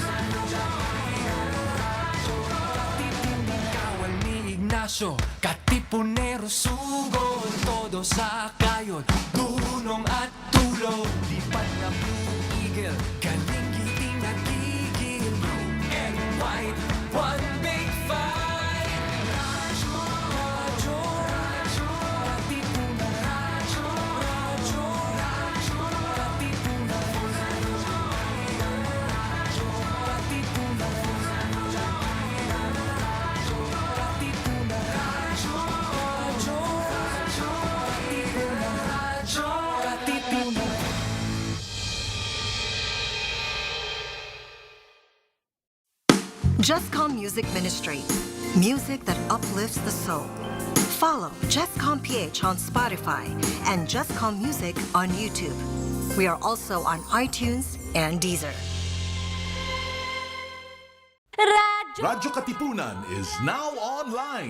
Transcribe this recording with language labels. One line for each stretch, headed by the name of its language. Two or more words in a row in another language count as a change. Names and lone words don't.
Filipino: Katipunan. Kawal ni Ignacio, Katipunero, sugod, todo sa kayod, dunong at tulog, lipad na Blue Eagle, galing giting nagigil,
English: blue and white, one big fight. Radyo, radyo, radyo, Katipunan. Radyo, radyo, radyo, Katipunan. Radyo, Katipunan. Katipunan. Radyo, radyo, radyo, Katipunan. Radyo, Katipunan. Jescom Music Ministry. Music that uplifts the soul. Follow jescom.ph on Spotify and Jescom Music on YouTube. We are also on iTunes and Deezer. Radyo, Radyo Katipunan is now online.